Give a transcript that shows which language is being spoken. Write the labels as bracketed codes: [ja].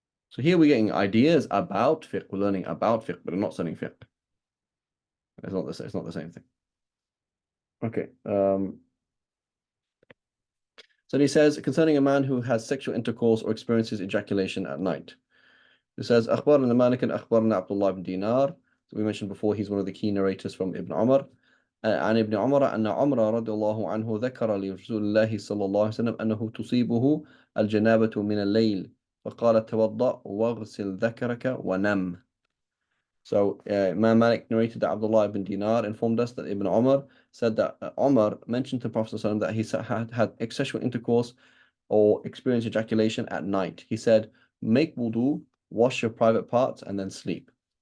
[en] So here we're getting ideas about fiqh, we're learning about fiqh, but we're not studying fiqh. It's not the same thing. Okay. So he says concerning a man who has sexual intercourse or experiences ejaculation at night. It says [ar] أخبرنا مالك أخبرنا عبد الله بن دينار. [en] So we mentioned before he's one of the key narrators from Ibn Umar. [ar] عن ابن عمر أن عمر رضي الله عنه ذكر لرسول الله صلى الله عليه وسلم أنه تصيبه الجنابة من الليل فقال توضأ واغسل ذكرك ونم. [en] So Imam Malik narrated that Abdullah ibn Dinar informed us that Ibn Umar said that Umar mentioned to Prophet ﷺ that he had sexual intercourse or experienced ejaculation at night. He said, make wudu, wash your private parts, and then sleep.